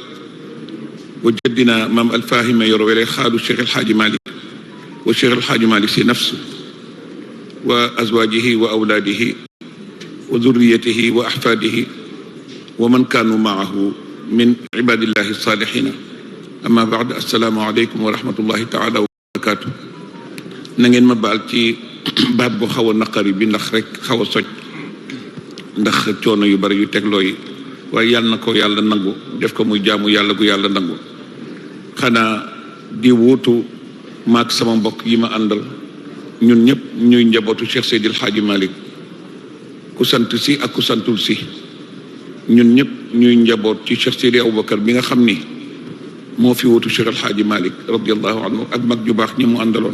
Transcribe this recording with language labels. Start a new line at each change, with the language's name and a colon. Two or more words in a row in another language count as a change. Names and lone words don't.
Arabic: وجدنا مام الفاهم يروي خالو الشيخ الحاج مالك والشيخ الحاج مالك نفسه وأزواجه وأولاده وذريته وأحفاده ومن كانوا معه من عباد الله الصالحين. أما بعد، السلام عليكم ورحمة الله تعالى وبركاته.
Wolof: نangeen ma baal ci baat bu xaw a naqari bi ndax rek xaw a soj ndax coono yu bari yu tegloo yi, waaye yàlla na ko yàlla nangu def ko muy jaamu yàlla gu yàlla nangu. xanaa di wuutu maak sama mbokk yi ma àndal ñun ñëpp ñuy njabootu Cheikh Seydil Hadji Malick, ku sant si ak ku santul si, ñun ñëpp ñuy njaboot ci Cheikh Seydi Aboubacar bi nga xam ni moo fi wutu Cheikh El Hadji Malick
Arabic: رضي الله عنه
Wolof: ak mag ju baax ñi mu àndaloon.